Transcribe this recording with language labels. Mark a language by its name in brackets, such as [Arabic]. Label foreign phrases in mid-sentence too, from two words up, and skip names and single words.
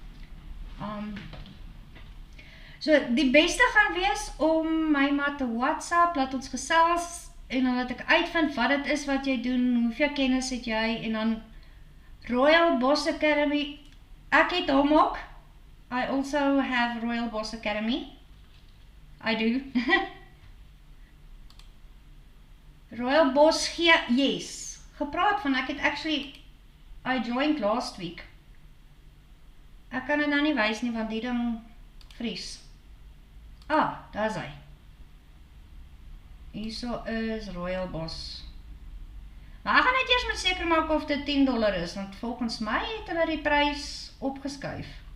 [Afrikaans] So die beste gaan wees om my maar te WhatsApp, laat ons gesels, en dan laat ek uitvind wat dit is wat jy doen, hoeveel kennis het jy, en dan Royal Boss Academy, ek het hom ook. [English] I also have Royal Boss Academy. I do. Royal Boss gee, yes. [Afrikaans] Gepraat van, ek het actually, [English] I joined last week. [Afrikaans] Ek kan dit nou nie wys nie, want die ding vries. Daar is hy. Hierso is Royal Boss. Maar ek gaan net eers met seker maak of dit $10 is, want volgens my het hulle die prys opgeskuif.